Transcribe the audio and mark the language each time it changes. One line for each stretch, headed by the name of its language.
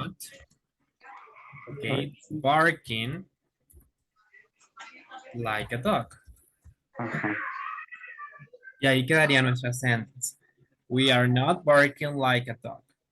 English: not, okay, barking like a dog. Ajá.
Spanish: Y ahí quedaría nuestra sentence.
English: We are not barking like a dog.